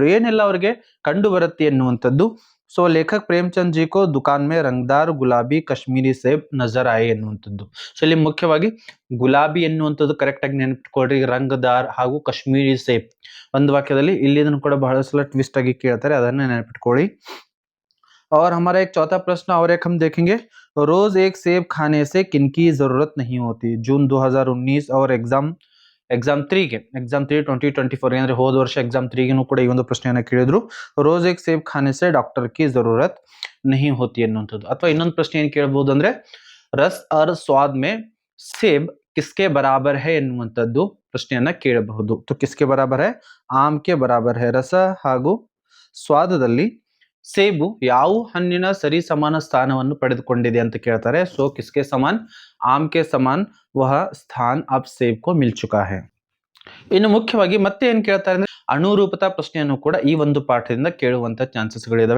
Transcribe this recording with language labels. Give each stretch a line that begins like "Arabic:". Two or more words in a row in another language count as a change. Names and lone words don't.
Kannada: ಏನೆಲ್ಲ ಅವರಿಗೆ ಕಂಡು ಬರುತ್ತೆ ಎನ್ನುವಂಥದ್ದು. ಸೊ
Hindi: लेखक प्रेमचंद जी को दुकान में रंगदार गुलाबी कश्मीरी सेब नजर आए
Kannada: ಎನ್ನುವಂಥದ್ದು. ಸೊ ಇಲ್ಲಿ ಮುಖ್ಯವಾಗಿ ಗುಲಾಬಿ ಎನ್ನುವಂಥದ್ದು ಕರೆಕ್ಟ್ ಆಗಿ ನೆನಪಿಟ್ಕೊಳ್ರಿ, ರಂಗದಾರ್ ಹಾಗೂ
Hindi: कश्मीरी सेब
Kannada: ಒಂದು ವಾಕ್ಯದಲ್ಲಿ ಇಲ್ಲಿ ಇದನ್ನು ಕೂಡ ಬಹಳ ಸಲ ಟ್ವಿಸ್ಟ್ ಆಗಿ ಕೇಳ್ತಾರೆ, ಅದನ್ನ ನೆನಪಿಟ್ಕೊಳ್ಳಿ.
Hindi: और हमारा एक चौथा प्रश्न और एक हम देखेंगे, रोज एक सेब खाने से किनकी जरूरत नहीं होती. जून 2019 और एग्जाम 3 2024
Kannada: ಅಂದ್ರೆ ಹೋದ ವರ್ಷ एग्जाम 3 ಗೂ ಕೂಡ ಈ ಒಂದು ಪ್ರಶ್ನೆಯನ್ನ ಕೇಳಿದ್ರು.
Hindi: ರೋज एक सेब खाने से डॉक्टर की जरूरत नहीं होती ಅನ್ನುವಂಥದ್ದು.
Kannada: ಅಥವಾ ಇನ್ನೊಂದು ಪ್ರಶ್ನೆ ಏನು ಕೇಳಬಹುದು ಅಂದ್ರೆ,
Hindi: रस और स्वाद में सेब किसके बराबर है
Kannada: ಎನ್ನುವಂಥದ್ದು ಪ್ರಶ್ನೆಯನ್ನ ಕೇಳಬಹುದು.
Hindi: तो किसके बराबर है, आम के बराबर है.
Kannada: ರಸ ಹಾಗೂ ಸ್ವಾದದಲ್ಲಿ ಸೇಬು ಯಾವ ಹಣ್ಣಿನ ಸರಿ ಸಮಾನ ಸ್ಥಾನವನ್ನು ಪಡೆದುಕೊಂಡಿದೆ ಅಂತ ಕೇಳ್ತಾರೆ.
Hindi: ಸೊ किसके समान, आम के समान वह स्थान अब सेब को मिल चुका है.
Kannada: ಇನ್ನು ಮುಖ್ಯವಾಗಿ ಮತ್ತೆ ಏನ್ ಕೇಳ್ತಾರೆ ಅಂದ್ರೆ, ಅನುರೂಪತಾ ಪ್ರಶ್ನೆಯನ್ನು ಕೂಡ ಈ ಒಂದು ಪಾಠದಿಂದ ಕೇಳುವಂತ ಚಾನ್ಸಸ್ಗಳಿದಾವೆ.